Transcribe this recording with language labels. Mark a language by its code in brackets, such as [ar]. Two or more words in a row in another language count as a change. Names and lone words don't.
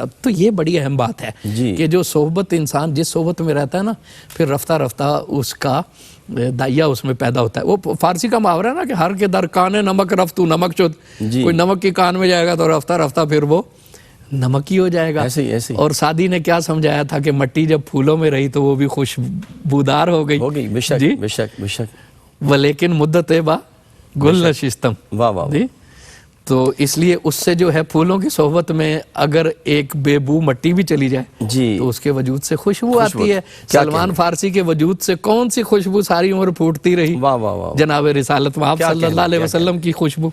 [ur] تو یہ بڑی اہم بات ہے کہ جو صحبت انسان جس صحبت میں رہتا ہے نا، پھر رفتہ رفتہ اس کا دائیا اس میں پیدا ہوتا ہے. وہ فارسی کا محاورہ ہے نا کہ [fa] ہر کے در کانے نمک رفتو نمک چود. [ur] کوئی نمک کی کان میں جائے گا تو رفتہ رفتہ پھر وہ نمک ہی ہو جائے گا. اور سعدی نے کیا سمجھایا تھا کہ مٹی جب پھولوں میں رہی تو وہ بھی خوشبودار ہو گئی. بے شک بے شک بے شک. [fa] ولیکن مدت با گل نشستم. [ur] واہ واہ. تو اس لیے اس سے جو ہے پھولوں کی صحبت میں اگر ایک بے بو مٹی بھی چلی جائے تو اس کے وجود سے خوشبو آتی ہے. سلمان فارسی کے وجود سے کون سی خوشبو ساری عمر پھوٹتی رہی؟ جناب رسالت آپ [ar] صلی اللہ علیہ وسلم [ur] کی خوشبو.